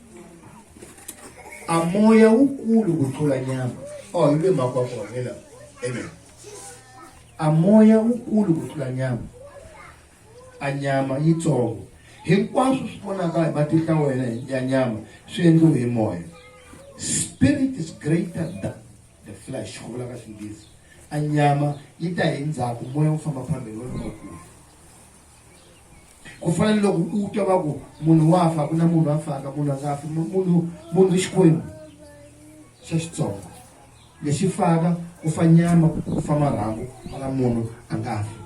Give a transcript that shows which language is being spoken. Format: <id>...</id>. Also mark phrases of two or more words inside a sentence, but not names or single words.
<ts>A moya wukulu ku tlula nyama hi le makwa kona hela. Amen. A moya wukulu ku tlula nyama a nyama yitsongo hinkwaswo swi vonaka hi matihlo ya wena ya nyama swi endliwe hi moya.</ts> <en>Spirit is greater than the flesh</en> <ts>ku vula ka Xinghezi. A nyama yi ta hi ndzhaku moya wu famba phambili wa lokulu. Ku fana loko u twa va ku munhu wa fa ku na munhu a faka munhu a nga fi munhu xikwembu xa Xitsonga lexi faka ku fa nyama ku fa marhambu mara munhu a nga fi.</ts>